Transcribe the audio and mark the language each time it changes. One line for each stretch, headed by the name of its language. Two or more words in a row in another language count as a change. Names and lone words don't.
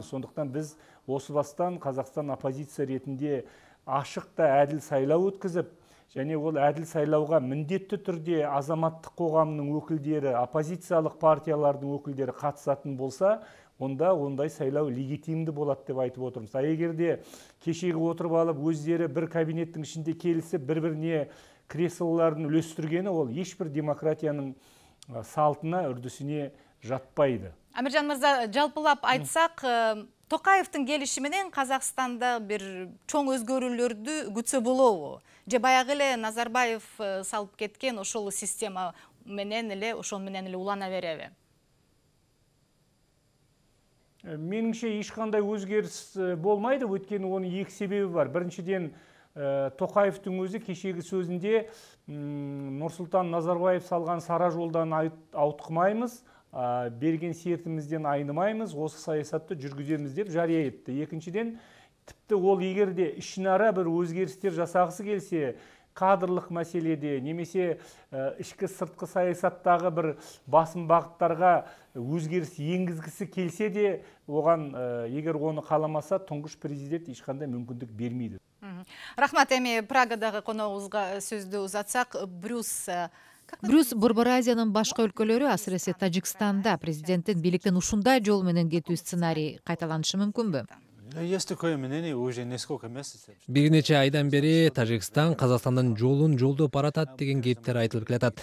Kazakh: Сондықтан біз осы бастан Қазақстан оппозиция ретінде ашық та әділ сайлау өткізіп, және ол әділ сайлауға міндетті түрде азаматтық қоғамның өкілдері, оппозициялық партиялардың өкілдері қатысатын болса, онда ондай сайлау легитимді болады деп айтып отырмыз. А егерде кешегі отырып алып, өздері бір кабинеттің ішінде келісіп, бір-біріне креслоларын үлестіргені, ол ешбір демократияның салтына, үрдісіне жатпайды.
Kyrgyz: Амиржан мырза, жалпылап айтсақ, Токаевтың келишименен Казакстанда бир чоң өзгөрүүлөрдү күтсө болобу? Же баягы эле Назарбаев салып кеткен ошол система менен эле ошон менен эле улана береби?
Kazakh: Меніңше ешқандай өзгеріс болмайды, өйткені оның екі себебі бар. Біріншіден, Тоқаевтың өзі кешегі сөзінде Нұрсұлтан Назарбаев салған сара жолдан ауытқымаймыз, берген сертімізден айнымаймыз, осы саясатты жүргіземіз деп жария етті. Екіншіден, тіпті ол егер де ішінара бір өзгерістер жасағысы келсе, кадрлық мәселеде немесе ішкі сыртқы саясаттағы бір басым бағыттарға өзгеріс енгізгісі келсе де, оған егер оны қаламаса, тұңғыш президент ешқандай мүмкіндік бермейді.
Kyrgyz: Рахмат, эми Прагадағы қонағыбызга сөзді ұзатсақ, Брюс Борбор Азиянын башка өлкөлөрү, асыресе Тажикстанда президенттин бийликтен ушундай жол менен кетүү сценарий кайталанышы мүмкүнбү? Бир нече айдан бери Тажикстан Казакстандын жолун жолдоп баратат деген кептер айтылып келатат.